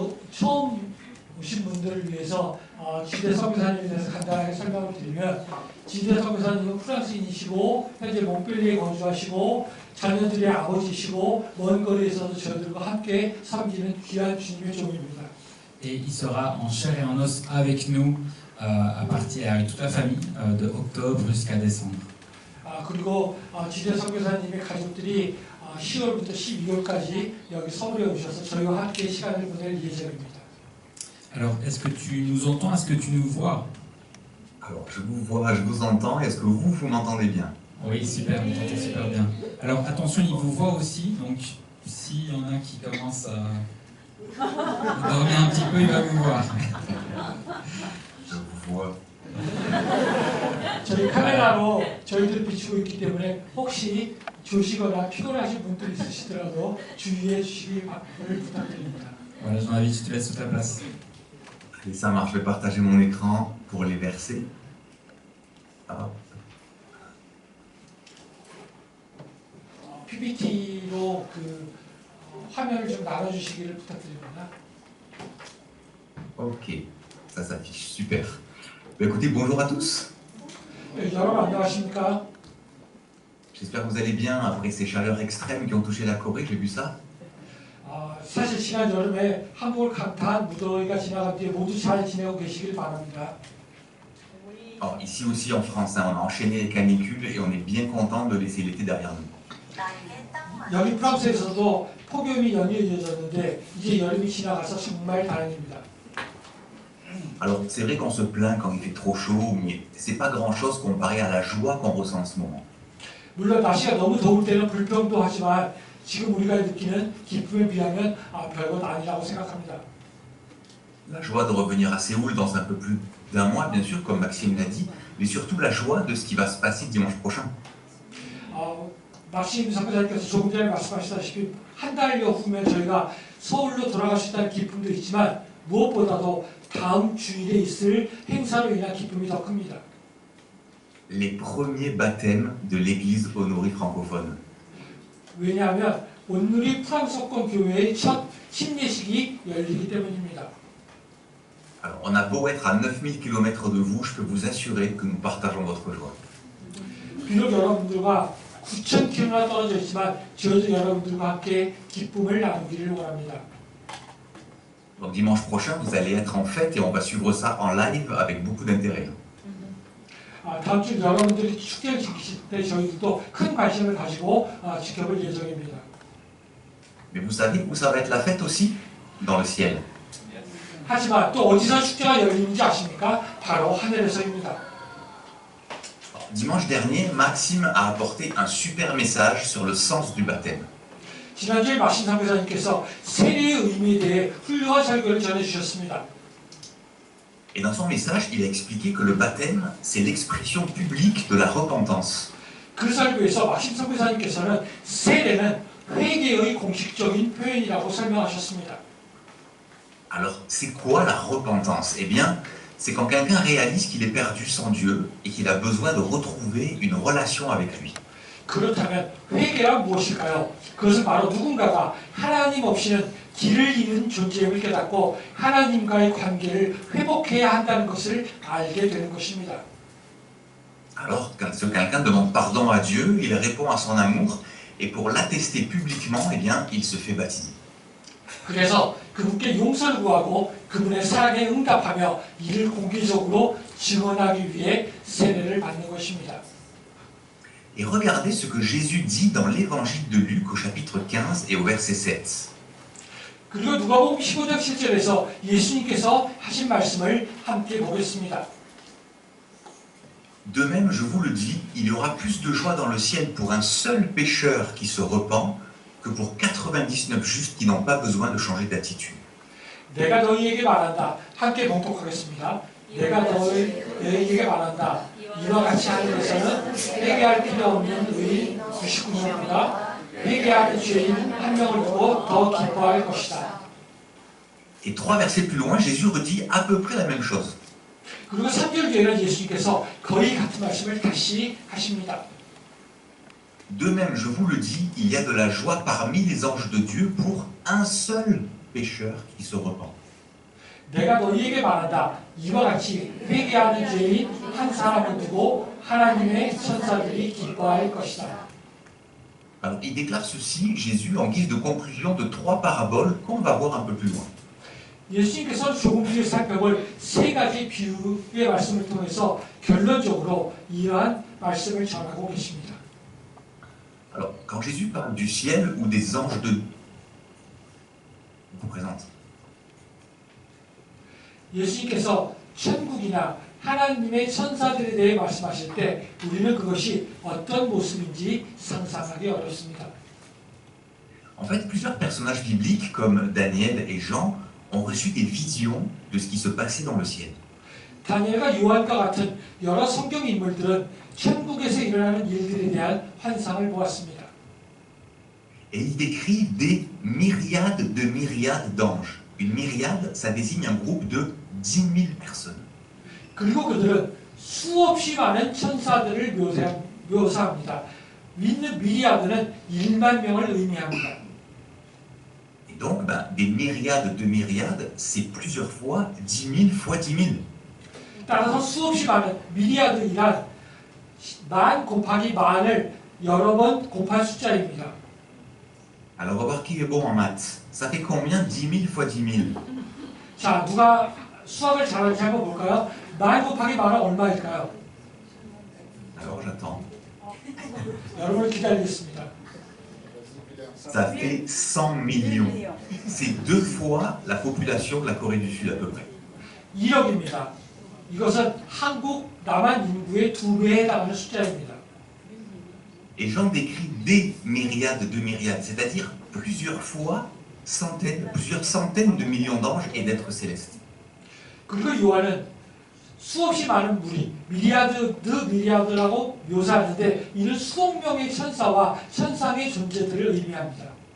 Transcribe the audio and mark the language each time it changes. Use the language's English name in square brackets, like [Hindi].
[Korean] 처음 오신 분들을 위해서 지대 선교사님에 대해서 간단하게 설명을 드리면 지대 선교사님은 프랑스인이시고 현재 몽펠리에 거주하시고 자녀들의 아버지시고 먼 거리에서도 저희들과 함께 섬기는 귀한 주님의 종입니다. [French] Et il sera en chair et en os avec nous à partir avec toute la famille de octobre jusqu'à décembre. [Korean] 그리고 지대 선교사님의 가족들이 10월부터 12월까지 여기 서울에 오셔서 저희와 함께 시간을 보낼 예정입니다. [French] Alors, est-ce que tu nous entends? Est-ce que tu nous vois? Alors, je vous vois, je vous entends. Est-ce que vous m'entendez bien? Oui, super, vous entendez super bien. Alors, attention, il vous voit aussi, donc s'il y en a qui commencent à dormir un petit peu, il va vous voir. Je vous vois. [Korean] 저희 카메라로 저희들 비추고 있기 때문에 혹시 조시거나 피곤하신 분들 있으시더라도 주의해 주시기 부탁드립니다. [French] Voilà, Jean-David, je te laisse toute la place. Et ça marche, je vais partager mon écran pour les versets. Hop. [Korean] PPT로 화면을 좀 나눠주시기를 부탁드립니다. [French] Ok, ça s'affiche, super. Bah, écoutez, bonjour à tous. [Korean] 여러분 안녕하십니까? [French] J'espère que vous allez bien après ces chaleurs extrêmes qui ont touché la Corée, j'ai vu ça. [Korean] 사실 지난 여름에 한국을 강타한 무더위가 지나간 뒤에 모두 잘 지내고 계시길 바랍니다. [French] Alors, ici aussi en France, on a enchaîné les canicules et on est bien content de laisser l'été derrière nous. [Korean] 여기 프랑스에서도 폭염이 연이어졌는데 이제 여름이 지나가서 정말 다행입니다. [French] Alors, c'est vrai qu'on se plaint quand il fait trop chaud, mais c'est pas grand-chose comparé à la joie qu'on ressent en ce moment. [Korean] 물론 날씨가 너무 더울 때는 불평도 하지만 지금 우리가 느끼는 기쁨에 비하면 별것 아니라고 생각합니다. [French] La joie de revenir à Séoul dans un peu plus d'un mois, bien sûr, comme Maxime l'a dit, mais surtout la joie de ce qui va se passer dimanche prochain. [Korean] 막심 선교사님께서 조금 전에 말씀하셨다시피 한 달여 후면 저희가 서울로 돌아갈 수 있다는 기쁨도 있지만 무엇보다도 다음 주일에 있을 행사로 인한 기쁨이 더 큽니다. [French] Les premiers baptêmes de l'église Honoré francophone. [Korean] 왜냐하면 온누리 프랑스권 교회의 첫 침례식이 열리기 때문입니다. [French] Alors, on a beau être à 9000 km de vous, je peux vous assurer que nous partageons votre joie. [Korean] 비록 여러분들과 9,000km나 떨어져 있지만 저도 여러분들과 함께 기쁨을 나누기를 원합니다. [French] Donc dimanche prochain, vous allez être en fête et on va suivre ça en live avec beaucoup d'intérêt. [Korean] 다음 주 여러분들이 축제를 지키실 때 저희도 큰 관심을 가지고 지켜볼 예정입니다. [French] Mais vous savez où ça va être la fête aussi? Dans le ciel. [Korean] 하지만 또 어디서 축제가 열리는지 아십니까? 바로 하늘에서입니다. [French] Dimanche dernier, Maxime a apporté un super message sur le sens du baptême. [Korean] 지난주에 막신 선교사님께서 세례의 의미에 대해 훌륭한 설교를 전해주셨습니다. [French] Et dans son message, il a expliqué que le baptême, c'est l'expression publique de la repentance. [Korean] 그 설교에서 막신 선교사님께서는 세례는 회개의 공식적인 표현이라고 설명하셨습니다. [French] Alors, c'est quoi la repentance? Eh bien, c'est quand quelqu'un réalise qu'il est perdu sans Dieu et qu'il a besoin de retrouver une relation avec lui. [Korean] 그렇다면 회개란 무엇일까요? 그것은 바로 누군가가 하나님 없이는 길을 잃은 존재임을 깨닫고 하나님과의 관계를 회복해야 한다는 것을 알게 되는 것입니다. [French] Alors, quand quelqu'un demande pardon à Dieu, il répond à son amour et pour l'attester publiquement, eh bien, il se fait baptiser. [Korean] 그래서 그분께 용서를 구하고 그분의 사랑에 응답하며 이를 공개적으로 증언하기 위해 세례를 받는 것입니다. [French] Et regardez ce que Jésus dit dans l'évangile de Luc au chapitre 15 et au verset 7. [Korean] 그리고 누가복음 15장 7절에서 예수님께서 하신 말씀을 함께 보겠습니다. [French] De même, je vous le dis, il y aura plus de joie dans le ciel pour un seul pécheur qui se repent que pour 99 justes qui n'ont pas besoin de changer d'attitude. [Korean] 내가 너희에게 말한다. 함께 봉독하겠습니다. 내가 너희에게 말한다. 이와 같이 하늘에서는 회개할 필요 없는 의인 99명보다 회개하는 죄인 한 명을 두고 더 기뻐할 것이다. [French] Et 3 versets plus loin, Jésus redit à peu près la même chose. [Korean] 그리고 3절 뒤에는 예수님께서 거의 같은 말씀을 다시 하십니다. [French] De même, je vous le dis, il y a de la joie parmi les anges de Dieu pour un seul pécheur qui se repent. [Korean] 내가 너희에게 말한다. 이와 같이 회개하는 죄인 한 사람을 두고 하나님의 천사들이 기뻐할 것이다. [French] Alors, il déclare ceci, Jésus, en guise de conclusion de 3 paraboles qu'on va voir un peu plus loin. [Korean] 예수님께서 조금 뒤에 살펴볼 3가지 비유의 말씀을 통해서 결론적으로 이러한 말씀을 전하고 계십니다. [French] Alors, quand Jésus parle du ciel ou des anges de... vous présente. [Korean] 예수님께서 천국이나 하나님의 천사들에 대해 말씀하실 때 우리는 그것이 어떤 모습인지 상상하기 어렵습니다. [French] En fait, plusieurs personnages bibliques comme Daniel et Jean ont reçu des visions de ce qui se passait dans le ciel. [Korean] 다니엘과 요한과 같은 여러 성경 인물들은 천국에서 일어나는 일들에 대한 환상을 보았습니다. [French] Et ils décrivent des myriades de myriades d'anges. Une myriade, ça désigne un groupe de 10 000 personnes. [Korean] 그리고 그들은 수없이 많은 천사들을 묘사합니다. 믿는 미리아드는 1만 명을 의미합니다. [French] Et donc, des myriades de myriades, c'est plusieurs fois 10 000 fois 10 000. [Korean] 따라서 수없이 많은 미리아드이란 만 곱하기 만을 여러 번 곱한 숫자입니다. [French] Alors, on va voir qui est bon en maths. Ça fait combien 10 000 fois 10 000? [Korean] 자, 누가 수학을 잘하는지 한번 볼까요? 만 곱하기 만은 얼마일까요? [French] Alors, j'attends. [Korean] 여러분을 기다리겠습니다. [French] Ça fait 100 millions. C'est 2 fois la population de la Corée du Sud à peu près. [Korean] 1억입니다. 이것은 한국 남한 인구의 2배에 해당하는 숫자입니다. [French] Et Jean décrit des myriades de myriades, c'est-à-dire plusieurs fois plusieurs centaines de millions d'anges et d'êtres célestes. [Korean] 그리고 요한은 수없이 많은 무리, 미리아드라고 묘사하는데 이는 수억 명의 천사와 천상의 존재들을 의미합니다.